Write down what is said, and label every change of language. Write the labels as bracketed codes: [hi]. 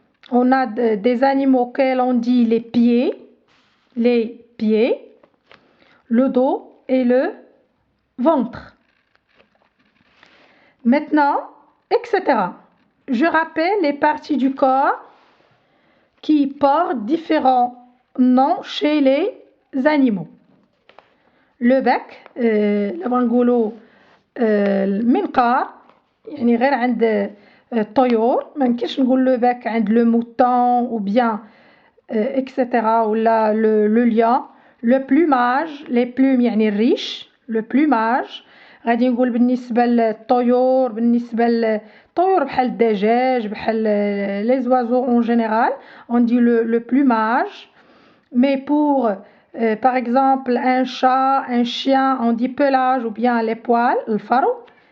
[fr] On a des animaux auxquels on dit les pieds, le dos et le ventre. Maintenant, etc. Je rappelle les parties du corps qui portent différents noms chez les animaux. Le bec, [ar] لما نقولوا المنقار يعني غير عند الطيور ما نمكنش نقول لو bec عند لو mouton [fr] ou bien etc. [ar] ولا le lion. [fr] Le plumage, les plumes [ar] يعني الريش, [fr] le plumage. [ar] غادي نقول بالنسبة للطيور بحال الدجاج بحال [fr] les oiseaux en général on dit le plumage. Mais pour par exemple un chat, un chien on dit pelage ou bien les poils, [ar] الفرو.